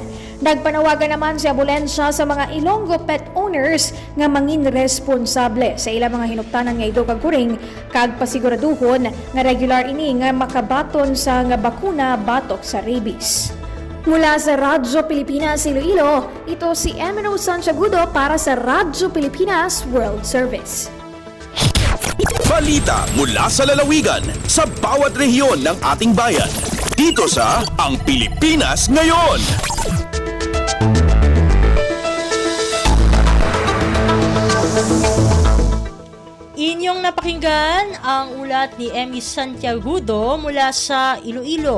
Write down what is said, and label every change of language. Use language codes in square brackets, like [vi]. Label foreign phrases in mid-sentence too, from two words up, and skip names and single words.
[hil] Nagpanawagan naman si Abulencia sa mga Ilonggo [en] pet owners [hil] nga mangin responsable sa ilang mga hinuptanan nga ido kag kuring kag pasiguraduhon nga regular ini nga makabaton sa nga bakuna batok sa rabies. [tl] Mula sa Radyo Pilipinas Iloilo, ito si Emino Santiagudo para sa Radyo Pilipinas World Service. Balita mula sa lalawigan sa bawat rehiyon ng ating bayan. Dito sa Ang Pilipinas Ngayon. Inyong napakinggan ang ulat ni Emmy Santiagudo mula sa Iloilo.